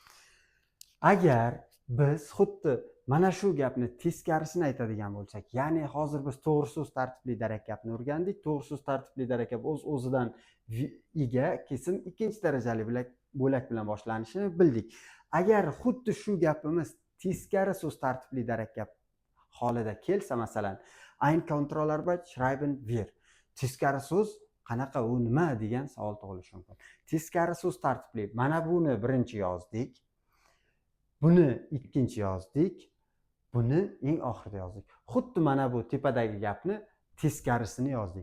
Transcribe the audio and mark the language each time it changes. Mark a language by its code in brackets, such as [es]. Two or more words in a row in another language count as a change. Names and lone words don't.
[uz] Agar biz xuddi mana shu gapni teskarisini aytadigan bo'lsak, ya'ni hozir biz to'g'ri so'z tartibli darak gapni o'rgandik. To'g'ri so'z tartibli darak gap o'z-o'zidan ega, kesim, ikkinchi darajali bo'lak bilan boshlanishini bildik. Agar xuddi shu gapimiz teskari so'z tartibli darak gap holida kelsa, masalan, [de] ein Kontrollarbeit schreiben wir. [uz] Teskari so'z qanaqa, u nima degan savol tug'ilishi mumkin. Teskari so'z tartibli, mana buni birinchi yozdik, buni ikkinchi yozdik, buni eng oxirida yozdik. Xuddi mana bu tepadagi gapni teskarisini yozdik.